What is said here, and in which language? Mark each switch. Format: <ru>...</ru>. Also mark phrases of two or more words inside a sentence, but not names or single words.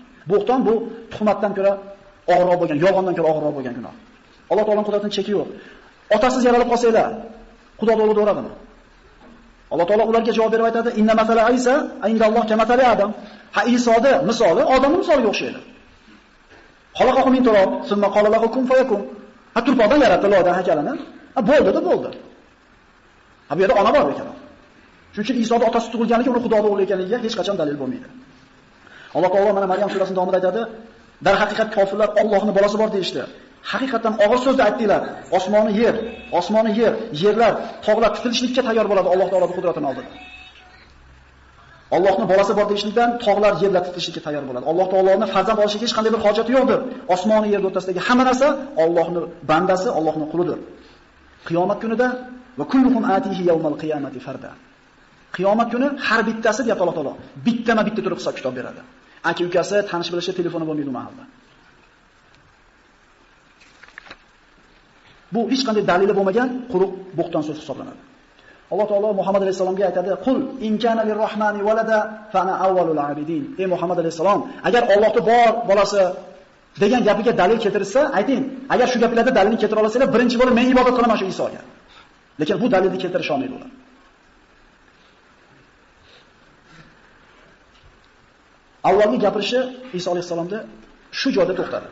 <uz>Buhton bu tuhmatdan ko'ra og'irroq bo'lgan, yolg'ondan ko'ra og'irroq bo'lgan gunoh. Alloh taoloning qudratining cheki yo'q. Otasiz yaralib qolsanglar, Xudo o'g'li bo'ladimi? Alloh taolo ularga javob berib aytadi:</uz> <ar>"إن مثل عيسى عند الله كمثل آدم."</ar> <uz>Ha, Isoda misoli odamning misoliga o'xshaydi.</uz> <ar>خلقه من تراب ثم قال له كن فيكون.</ar> <uz>Ha, turpoqdan yaratdi Allohdan haykalini. Ha, bo'ldi-da, bo'ldi. Ha, bu yerda ona bor ekan. Shuning uchun Isoda otasi tug'ilganligi uni Xudoning o'g'li ekanligiga hech qachon dalil bo'lmaydi. Alloh taolo mana Maryam surasining davomida aytadi: "Dar haqiqat kofirlar Allohning bolasi bor deyishdi. Haqiqatan og'ir so'zda aytdilar. Osmoni yer, yerlar, tog'lar titilishlikka tayyor bo'ladi Alloh taoloning qudratining oldida. Allohning bolasi bor deyishlikdan tog'lar, yerlar titilishlikka tayyor bo'ladi. Alloh taoloning farzand olishiga hech qanday bir hojati yo'qdir. Osmoni yer o'rtasidagi hamma narsa Allohning bandasi, Allohning qulidir. Qiyomat kunida</uz> <ar>وكلهم آتيه يوم القيامة فردا.</ar> <uz>Qiyomat kuni har bittasi deyapti Alloh taolo, bittama-bitta turib hisob kitob beradi. Aka ukasi, tanish bilishi telefoni bo'lmaydi u mahalda. Bu hech qanday dalili bo'lmagan quruq bo'xton so'z hisoblanadi. Alloh taolo Muhammad alayhisalomga aytadi:</uz> <ar>"قل إن كان للرحمن ولد فأنا أول العابدين."</ar> <uz>Ey Muhammad alayhisalom, agar Allohning bor bolasi degan gapiga dalil keltirsa, ayting. Agar shu gaplarda dalilni keltira olsanglar, birinchi bo'lib men ibodat qilaman shu Isoga. Lekin bu dalilni keltirish olmaydi ular. Avvalgi gapirishi Iso alayhisalomda shu joyda to'xtadi.</uz>